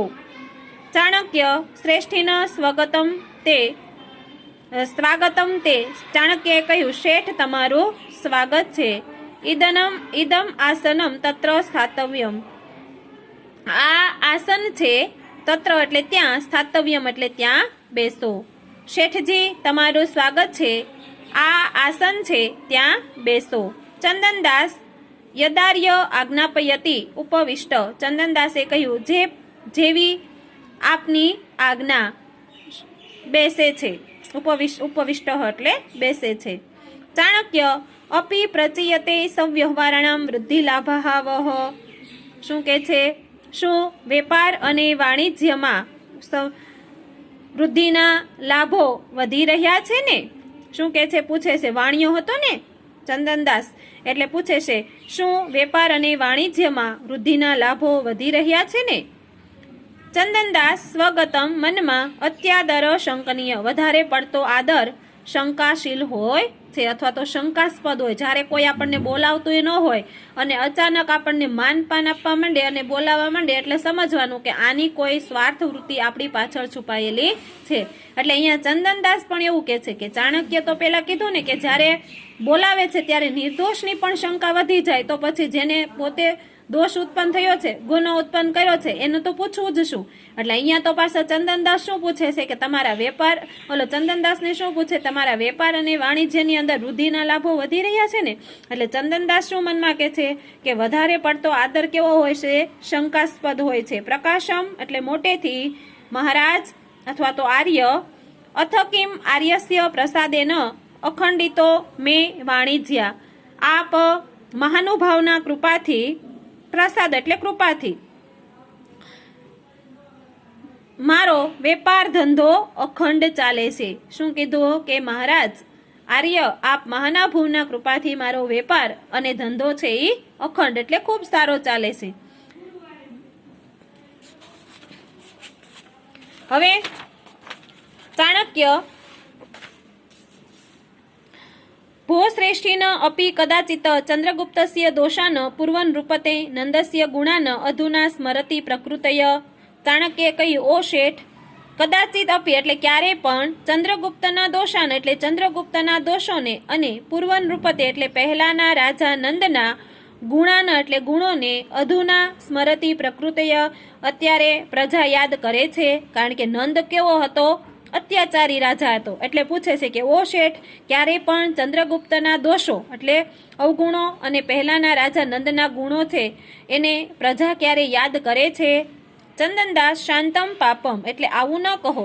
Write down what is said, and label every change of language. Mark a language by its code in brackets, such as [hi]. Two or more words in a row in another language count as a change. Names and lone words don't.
[sa] चाणक्य श्रेष्ठीन स्वागतम ते [gu] ચાણક્ય કહ્યું શેઠ તમારું સ્વાગત છે। [sa] इदम आसनम तत्र स्थातव्यम। [gu] આ આસન છે તત્ર એટલે ત્યાં સ્થાતવ્યમ એટલે ત્યાં બેસો। શેઠજી તમારું સ્વાગત છે। આ આસન છે ત્યાં બેસો। [sa] चंदनदास यदार्य आज्ञापयति उपविष्ट। [gu] ચંદનદાસે કહ્યું જેવી આપની આજ્ઞા બેસે છે। ઉપવિષ્ટ એટલે બેસે છે। [sa] चाणक्य अपि प्रचीयते सव्यवहाराणां वृद्धिलाभावः। [gu] શું કે છે શું વેપાર અને વાણિજ્યમાં વૃદ્ધિના લાભો વધી રહ્યા છે ને। શું કે છે પૂછે છે વાણિયો હતો ને ચંદનદાસ એટલે પૂછે છે શું વેપાર અને વાણિજ્યમાં વૃદ્ધિના લાભો વધી રહ્યા છે ને। ચંદનદાસ સ્વગતમ મનમા [sa] अत्यादर शंकनीय [gu] વધારે પડતો આદર શંકાશીલ હોય છે અથવા તો શંકાસ્પદ હોય। જ્યારે કોઈ આપણને બોલાવતું ન હોય અને અચાનક આપણને માનપાન આપવા માંડે અને બોલાવવા માંડે એટલે સમજવાનું કે આની કોઈ સ્વાર્થ વૃત્તિ આપણી પાછળ છુપાયેલી છે। એટલે અહીંયા ચંદનદાસ પણ એવું કહે છે કે ચાણક્ય તો પેલા કીધું ને કે જ્યારે બોલાવે છે ત્યારે નિર્દોષની પણ શંકા વધી જાય તો પછી જેને પોતે દોષ ઉત્પન્ન થયો છે ગુનો ઉત્પન્ન કર્યો છે એનું તો પૂછવું જ શું। એટલે અહીંયા તો પાછા ચંદનદાસ શું પૂછે છે કે તમારા વેપાર ચંદનદાસને શું પૂછે તમારા વેપાર અને વાણિજ્યની અંદર વૃદ્ધિના લાભો વધી રહ્યા છે ને। એટલે ચંદનદાસ શું મનમાં કહે છે કે વધારે પડતો આદર કેવો હોય છે શંકાસ્પદ હોય છે। [sa] પ્રકાશમ [gu] એટલે મોટેથી મહારાજ અથવા તો આર્ય [sa] अथ किम आर्यस्य प्रसादेन अखंडितो मे वाणिज्य। [gu] આપ મહાનુભાવના કૃપાથી પ્રસાદ એટલે કૃપાથી મારો વેપાર ધંધો અખંડ ચાલે છે। શું કીધું કે મહારાજ આર્ય આપ મહાનુભાવના કૃપાથી મારો વેપાર અને ધંધો છે ઈ અખંડ એટલે ખૂબ સારો ચાલે છે। [sa] हवे चाणक्य भो श्रेष्ठीन अपि कदाचित् चंद्रगुप्तस्य दोषान पूर्वनृपते नंदस्य गुणान अधुना स्मरति प्रकृतय। [gu] ચાણક્ય કહ્યું ઓ શેઠ [sa] कदाचित अपि [gu] એટલે ક્યારે પણ ચંદ્રગુપ્તના દોષાન એટલે ચંદ્રગુપ્તના દોષોને અને પૂર્વનૃપતે એટલે પહેલાના રાજા નંદના ગુણાન એટલે ગુણોને [sa] अधुना स्मरति प्रकृतय [gu] અત્યારે પ્રજા યાદ કરે છે। કારણ કે નંદ કેવો હતો અત્યાચારી રાજા હતો। એટલે પૂછે છે કે ઓ શેઠ ક્યારે પણ ચંદ્રગુપ્તના દોષો એટલે અવગુણો અને પહેલાના રાજા નંદના ગુણો છે એને પ્રજા ક્યારે યાદ કરે છે। ચંદનદાસ [sa] शांतम पापम [gu] એટલે આવું ન કહો।